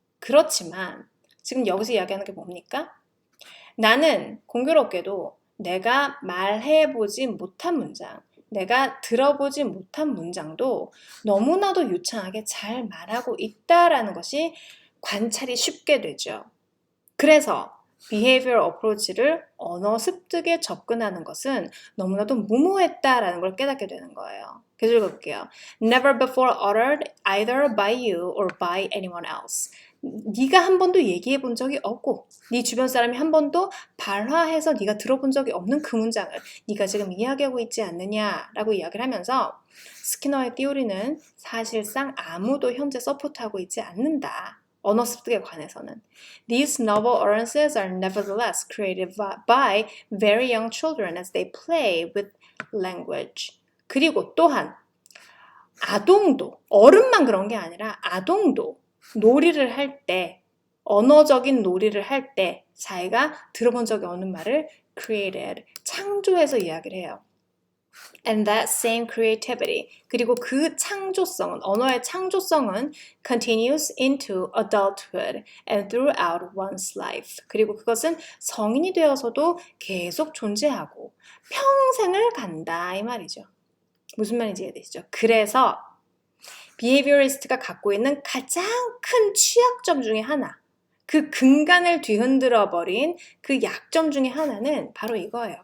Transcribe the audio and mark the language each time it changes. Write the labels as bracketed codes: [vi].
[ko] 그렇지만 지금 여기서 이야기하는 게 뭡니까? 나는 공교롭게도 내가 말해보지 못한 문장, 내가 들어보지 못한 문장도 너무나도 유창하게 잘 말하고 있다라는 것이 관찰이 쉽게 되죠. 그래서 [en] behavior approach [ko] 를 언어 습득에 접근하는 것은 너무나도 무모했다라는 걸 깨닫게 되는 거예요. 계속 읽어볼게요. [en] Never before uttered either by you or by anyone else. [ko] 네가 한 번도 얘기해 본 적이 없고 네 주변 사람이 한 번도 발화해서 네가 들어본 적이 없는 그 문장을 네가 지금 이야기하고 있지 않느냐라고 이야기를 하면서 스키너의 띠오리는 사실상 아무도 현재 서포트하고 있지 않는다. 언어 습득에 관해서는. [en] These novel utterances are nevertheless created by very young children as they play with language. [ko] 그리고 또한 아동도, 어른만 그런 게 아니라 아동도 놀이를 할 때, 언어적인 놀이를 할 때 자기가 들어본 적이 없는 말을 created, 창조해서 이야기를 해요. [en] And that same creativity, [ko] 그리고 그 창조성은, 언어의 창조성은 [en] continues into adulthood and throughout one's life. [ko] 그리고 그것은 성인이 되어서도 계속 존재하고 평생을 간다 이 말이죠. 무슨 말인지 이해되시죠? 그래서 비헤이비어리스트가 갖고 있는 가장 큰 취약점 중에 하나, 그 근간을 뒤흔들어 버린 그 약점 중에 하나는 바로 이거예요.